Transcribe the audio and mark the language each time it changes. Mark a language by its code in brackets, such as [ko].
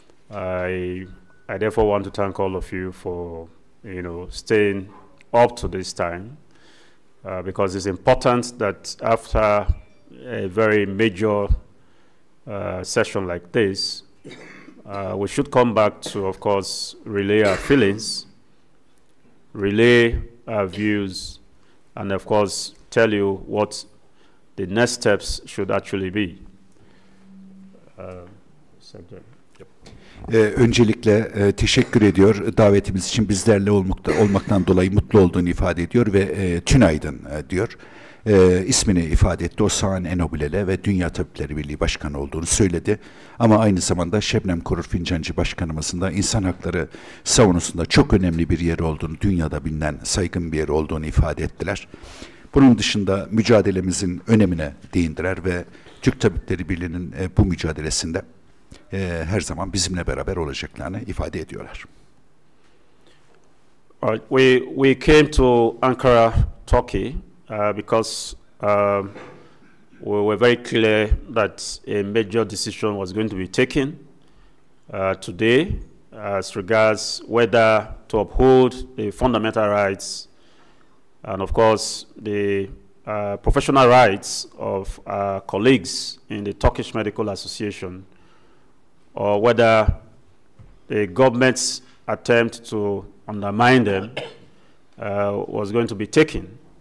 [en] I therefore want to thank all of you for staying up to this time, because it's important that after a very major session like this, we should come back to, of course, relay our feelings, relay our views, and of course tell you what the next steps should actually be. [tr] Öncelikle teşekkür ediyor. Davetimiz için bizlerle olmaktan dolayı mutlu olduğunu ifade ediyor ve tünaydın diyor. İsmini ifade etti. O Sahn Enobulele ve Dünya Tabipleri Birliği Başkanı olduğunu söyledi. Ama aynı zamanda Şebnem Korur Fincancı Başkanımızın da insan hakları savunusunda çok önemli bir yer olduğunu, dünyada bilinen saygın bir yer olduğunu ifade ettiler. Bunun dışında mücadelemizin önemine değindiler ve Türk Tabipleri Birliği'nin bu mücadelesinde her zaman bizimle beraber olacaklarını ifade ediyorlar. [en] We came to Ankara, Turkey, because we were very clear that a major decision was going to be taken today as regards whether to uphold the fundamental rights and, of course, the professional rights of our colleagues in the Turkish Medical Association, or whether the government's attempt to undermine them was going to be taken.